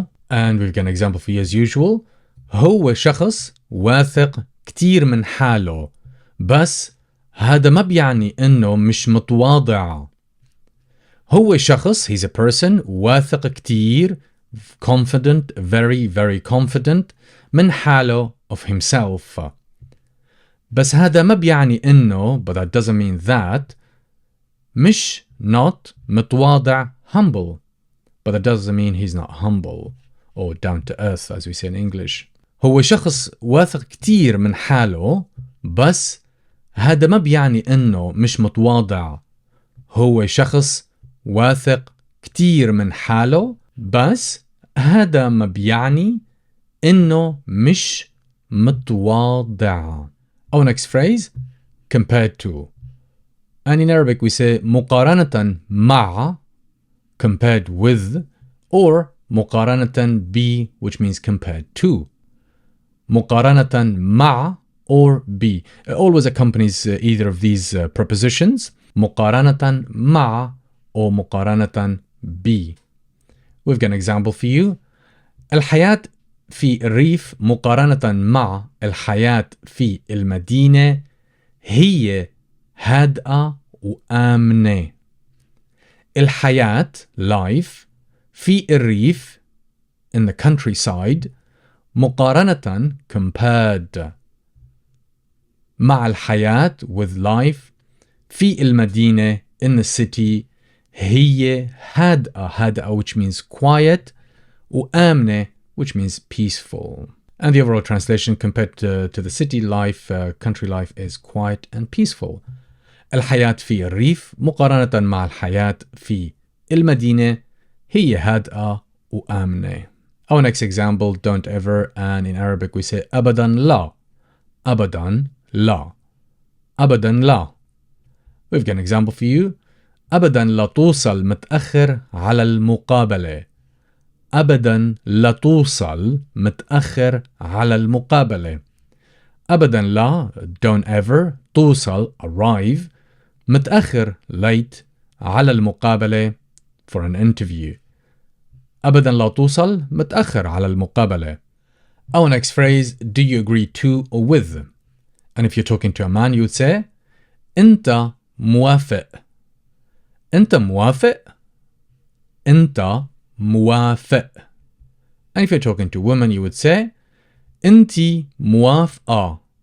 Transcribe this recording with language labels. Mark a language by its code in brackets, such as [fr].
[en] And we've got an example for you as usual. [ar] هو شخص واثق كتير من حاله. بس هذا ما بيعني إنه مش متواضع. هو شخص, [en] he's a person, [ar] واثق كتير, [en] confident, very, very confident, [ar] من حاله, [en] of himself. [ar] بس هذا ما بيعني إنه, [en] but that doesn't mean that, [ar] مش, [en] not, [ar] متواضع, [en] humble. But that doesn't mean he's not humble or down to earth, as we say in English. [ar] هو شخص واثق كتير من حاله, بس هذا ما بيعني إنه مش متواضع. هو شخص واثق كتير من حاله, بس هذا ما بيعني إنه مش متواضع. [en] Our next phrase, compared to. And in Arabic we say [ar] مقارنة مع, [en] compared with, or [ar] مقارنة ب, [en] which means compared to. [ar] مقارنة مع [en] or ب always accompanies either of these prepositions. [ar] مقارنة مع [en] or [ar] مقارنة ب. [en] We've got an example for you. [ar] الحياة في الريف مقارنة مع الحياة في المدينة هي هادئة وآمنة. الحياة, [en] life, [ar] في الريف, [en] in the countryside, [ar] مقارنة, [en] compared, [ar] مع الحياة, [en] with life, [ar] في المدينة, [en] in the city, [ar] هي هادئة, [en] which means quiet, [ar] وآمنة, [en] which means peaceful. And the overall translation compared to the city life, country life, is quiet and peaceful. [ar] الحياة في الريف مقارنة مع الحياة في المدينة هي هادئة وآمنة. [en] Our next example, don't ever, and in Arabic we say [ar] أبدا لا. أبدا لا. أبدا لا. [en] We've got an example for you. [ar] أبدا لا توصل متأخر على المقابلة. أبدا لا توصل متأخر على المقابلة. أبدا لا, [en] don't ever, [ar] توصل, [en] arrive, [ar] متأخر, [en] late, [ar] على المقابلة, [en] for an interview. [ar] أبدا لا توصل متأخر على المقابلة. [en] Our next phrase, do you agree to or with? And if you're talking to a man, you would say [ar] أنت موافق. أنت موافق. أنت موافق. [en] And if you're talking to women, you would say [ar] أنتِ موافقة.